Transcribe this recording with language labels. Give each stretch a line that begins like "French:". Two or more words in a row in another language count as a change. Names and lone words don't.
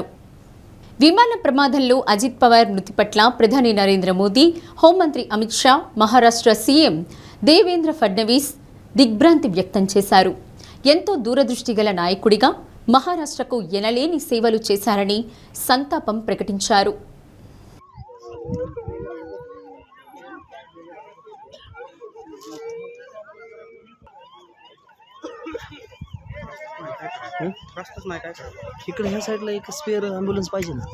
Telugu: విమాన ప్రమాదంలో అజిత్ పవార్ మృతి పట్ల ప్రధాని నరేంద్ర మోదీ, హోంమంత్రి అమిత్ షా, మహారాష్ట్ర సీఎం దేవేంద్ర ఫడ్నవీస్ దిగ్భ్రాంతి వ్యక్తం చేశారు. ఎంతో దూరదృష్టి గల నాయకుడిగా మహారాష్ట్రకు ఎనలేని సేవలు చేశారని సంతాపం ప్రకటించారు.
Marathi: रस्ताच नाही काय करायचं. इकडे ह्या साईडला एक स्पेअर ॲम्ब्युलन्स पाहिजे ना.